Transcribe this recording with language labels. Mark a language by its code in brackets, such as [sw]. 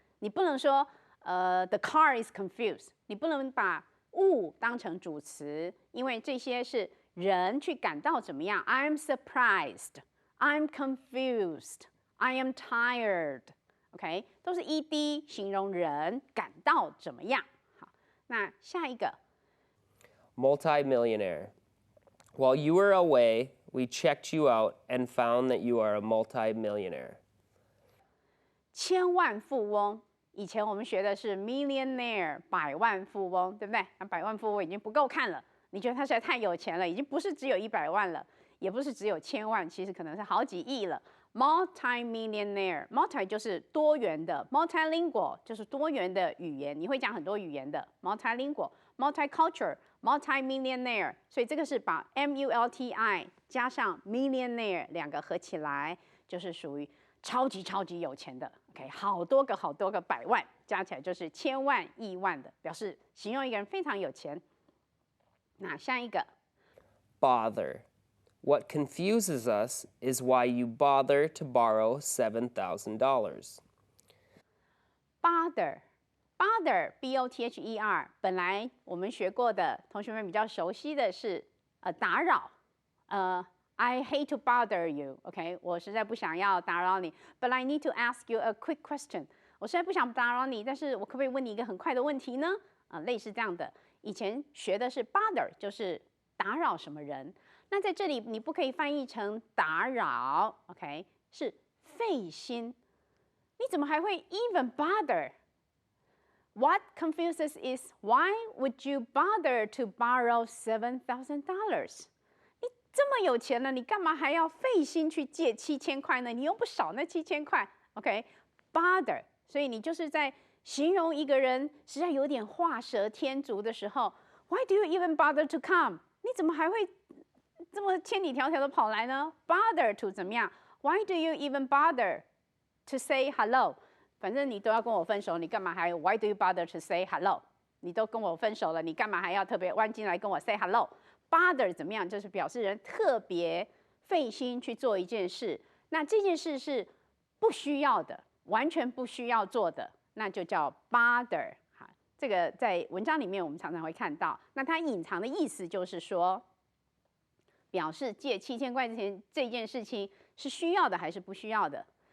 [zh] 你不能说 [en] the car is confused， [zh] 你不能把物当成主词，因为这些是人去感到怎么样。 [en] I am surprised, I'm confused, I am tired。OK， [zh] 都是 ED 形容人感到怎么样。好，那下一个 [en] Multimillionaire. While you were away, we checked you out and found that you are a multimillionaire. [zh] 千万富翁，以前我们学的是 millionaire 百万富翁，对不对？那百万富翁已经不够看了，你觉得他实在太有钱了，已经不是只有100万了，也不是只有1000万，其实可能是好几亿了。 Multimillionaire， multi 就是多元的 ，multilingual 就是多元的语言，你会讲很多语言的 multilingual、multicultural、multimillionaire， 所以这个是把 multi 加上 millionaire 两个合起来，就是属于超级超级有钱的。 OK， 好多个百万，加起来就是千万亿万的，表示形容一个人非常有钱。那下一个 [en] Bother. What confuses us is why you bother to borrow $7,000. [zh] bother B-O-T-H-E-R， 本来我们学过的，同学们比较熟悉的是打扰 [en] I hate to bother you. [zh] OK， 我实在不想要打扰你。 [en] But I need to ask you a quick question. [zh] 我实在不想打扰你，但是我可不可以问你一个很快的问题呢？类似这样的。以前学的是 bother， 就是打扰什么人。那在这里你不可以翻译成打扰 ，OK， 是费心。你怎么还会 [en] even bother? What confuses is why would you bother to borrow $7,000? [zh] 你这么有钱了，你干嘛还要费心去借7000块呢？你又不少那7000块 ，OK？Bother， 所以你就是在形容一个人实在有点画蛇添足的时候 ， [en] Why do you even bother to come？ [zh] 你怎么还会这么千里迢迢的跑来呢 ？Bother to 怎么样 ？ [en] Why do you even bother to say hello？ [zh] 反正你都要跟我分手，你干嘛还 [en] Why do you bother to say hello？ [zh] 你都跟我分手了，你干嘛还要特别弯进来跟我 [en] say hello？ [zh] Bother 怎么样？就是表示人特别费心去做一件事，那这件事是不需要的，完全不需要做的，那就叫 bother。好，这个在文章里面我们常常会看到。那它隐藏的意思就是说，表示借7000块钱这件事情是需要的还是不需要的？